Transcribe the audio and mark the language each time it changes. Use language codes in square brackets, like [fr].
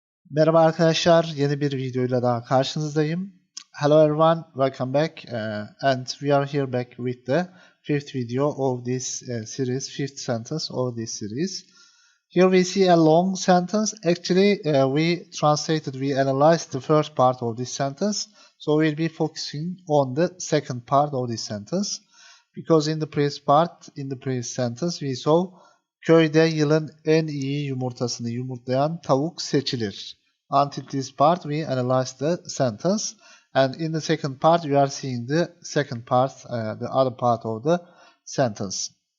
[tr] Merhaba arkadaşlar, yeni bir videoyla daha karşınızdayım. [en] Hello everyone, welcome back, and we are here back with the fifth video of this series, fifth sentence of this series. Here we see a long sentence. Actually, we analyzed the first part of this sentence, so we'll be focusing on the second part of this sentence. Because in the previous sentence, we saw [tr] köyde yılın en iyi yumurtasını yumurtlayan tavuk seçilir. [en] Until this part, we analyzed the sentence, and in the second part, we are seeing the second part, the other part of the sentence.